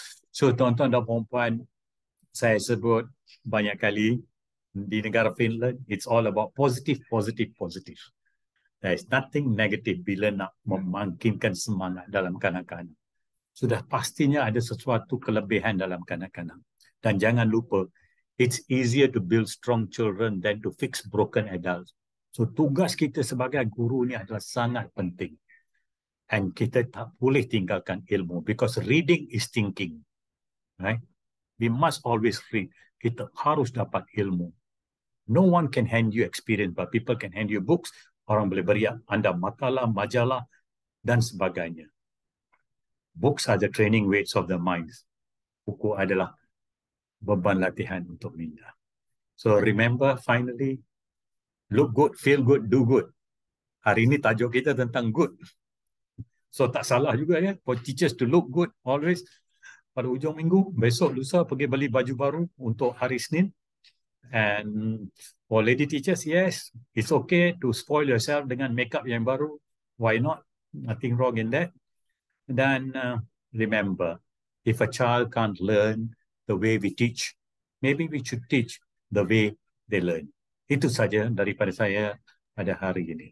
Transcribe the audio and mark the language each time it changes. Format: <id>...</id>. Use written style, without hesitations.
<ms>So, tuan-tuan dan puan-puan, saya sebut banyak kali di negara Finland,</ms> <en>it's all about positive, positive,</en> <ms>positive.</ms> <en>There is nothing negative</en> <ms>bila nak memangkinkan semangat dalam kanak-kanak. Sudah pastinya ada sesuatu kelebihan dalam kanak-kanak.</ms> <en>Dan jangan lupa, it's easier to build strong children than to fix broken adults.</en> <ms>So tugas kita sebagai guru ni adalah sangat penting.</ms> <en>And</en> <ms>kita tak boleh tinggalkan ilmu</ms> <en>because reading is thinking. Right? We must always read.</en> <ms>Kita harus dapat ilmu.</ms> <en>No one can hand you experience, but people can hand you books.</en> <ms>Orang boleh beri anda makalah, majalah dan sebagainya.</ms> <en>Books are the training weights of the minds.</en> <ms>Buku adalah beban latihan untuk minda.</ms> <en>So remember, finally, look good, feel good, do good.</en> <ms>Hari ini tajuk kita tentang good. So tak salah juga ya,</ms> <en>for teachers to look good always.</en> <ms>Pada hujung minggu, besok, lusa pergi beli baju baru untuk hari Senin.</ms> <en>And for lady teachers, yes, it's okay to spoil yourself</en> <ms>dengan makeup yang baru.</ms> <en>Why not? Nothing wrong in that. Dan remember, if a child can't learn the way we teach, maybe we should teach the way they learn.</en> <ms>Itu saja daripada saya pada hari ini.</ms>